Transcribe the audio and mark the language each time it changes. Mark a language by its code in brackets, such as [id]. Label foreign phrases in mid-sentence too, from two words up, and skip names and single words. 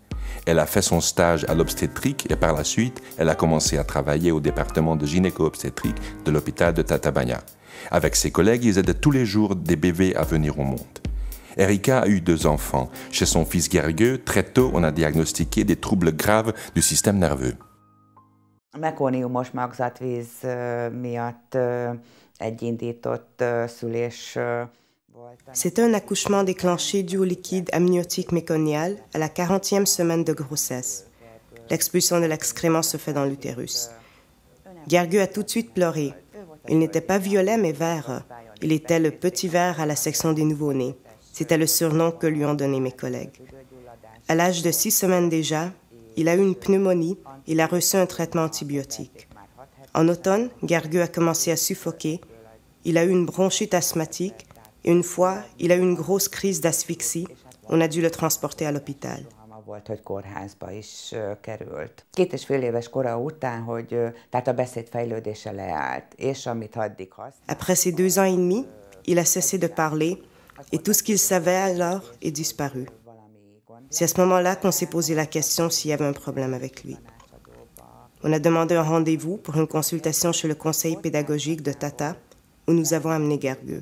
[fr] Elle a fait son stage à l'obstétrique et par la suite, elle a commencé à travailler au département de gynéco-obstétrique de l'hôpital de Tatabánya. Avec ses collègues, ils aidaient tous les jours des bébés à venir au monde. Erika a eu 2 enfants. Chez son fils Gergő, très tôt, on a diagnostiqué des troubles graves du système nerveux. [hu] Mekoniumos magzatvíz miatt egy indított szülés volt. [fr] C'était un accouchement déclenché dû au liquide amniotique méconial à la 40e semaine de grossesse. L'expulsion de l'excrément se fait dans l'utérus. Gergő a tout de suite pleuré. Il n'était pas violet mais vert. Il était le petit vert à la section des nouveau-nés. C'était le surnom que lui ont donné mes collègues. À l'âge de 6 semaines déjà, il a eu une pneumonie et il a reçu un traitement antibiotique. En automne, Gergő a commencé à suffoquer. Il a eu une bronchite asthmatique et une fois, il a eu une grosse crise d'asphyxie. On a dû le transporter à l'hôpital. [hu] Volt, hogy kórházba is került. 2,5 éves kora után, tehát a beszédfejlődése leállt, és amit addig használt. [fr] Après ces 2 ans et demi, il a cessé de parler et tout ce qu'il savait alors est disparu. C'est à ce moment-là qu'on s'est posé la question s'il y avait un problème avec lui. On a demandé un rendez-vous pour une consultation chez le conseil pédagogique de Tata, où nous avons amené Gergő.